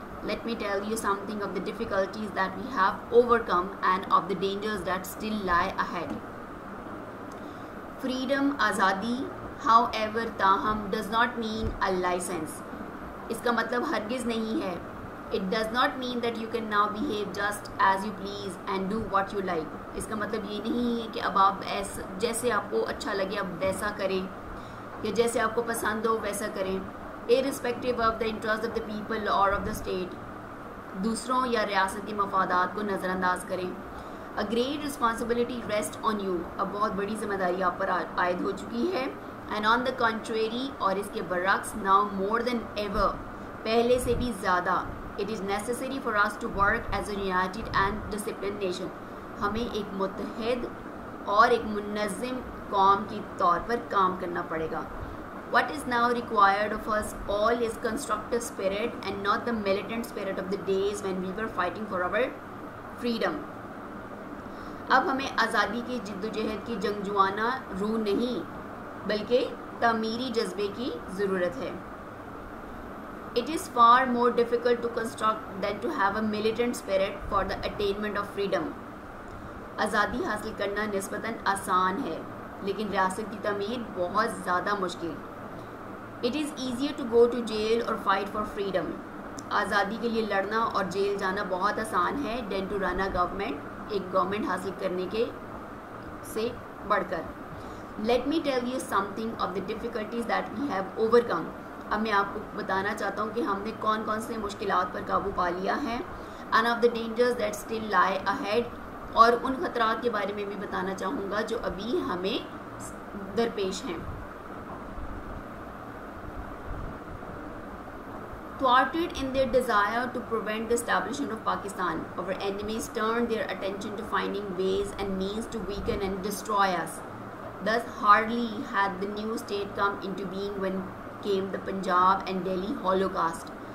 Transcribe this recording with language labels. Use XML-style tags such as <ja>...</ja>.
<en>Let me tell you something of the difficulties that we have overcome and of the dangers that still lie ahead. Freedom, آزادی، however، تاہم does not mean a license.</en> <ur>اس کا مطلب ہرگز نہیں ہے.</ur> <en>It does not mean that you can now behave just as you please and do what you like.</en> <ur>اس کا مطلب یہ نہیں ہے کہ اب آپ جیسے آپ کو اچھا لگے اب ویسا کریں یا جیسے آپ کو پسند ہو ویسا کریں.</ur> <en>Irrespective of the interest of the people or of the state.</en> <ur>دوسروں یا ریاست کے مفادات کو نظر انداز کریں.</ur> <en>A great responsibility rests on you.</en> <ur>اب بہت بڑی ذمہ داری آپ پر عائد ہو چکی ہے.</ur> <en>And on the contrary،</en> <ur>اور اس کے برعکس،</ur> <en>now more than ever،</en> <ur>پہلے سے بھی زیادہ،</ur> <en>it is necessary for us to work as a united and disciplined nation.</en> <ur>ہمیں ایک متحد اور ایک منظم قوم کے طور پر کام کرنا پڑے گا.</ur> <en>What is now required of us all is constructive spirit and not the militant spirit of the days when we were fighting for our freedom.</en> <ur>اب ہمیں آزادی کی جد و جہد کی جنگجوانہ روح نہیں بلکہ تعمیری جذبے کی ضرورت ہے.</ur> <en>It is far more difficult to construct than to have a militant spirit for the attainment of freedom.</en> <ur>آزادی حاصل کرنا نسبتاً آسان ہے لیکن ریاست کی تعمیر بہت زیادہ مشکل.</ur> <en>It is easier to go to jail or fight for freedom.</en> <ur>آزادی کے لیے لڑنا اور جیل جانا بہت آسان ہے</ur> <en>than to run a government,</en> <ur>ایک گورنمنٹ حاصل کرنے کے سے بڑھ کر.</ur> <en>Let me tell you something of the difficulties that we have overcome.</en> <ur>اب میں آپ کو بتانا چاہتا ہوں کہ ہم نے کون کون سے مشکلات پر قابو پا لیا ہے.</ur> <en>And of the dangers that still lie ahead.</en> <ur>اور ان خطرات کے بارے میں بھی بتانا چاہوں گا جو ابھی ہمیں درپیش ہیں.</ur> <en>Thwarted in their desire to prevent the establishment of Pakistan, our enemies turned their attention to finding ways and means to weaken and destroy us. Thus, hardly had the new state come into being when came the Punjab and Delhi Holocaust.</en>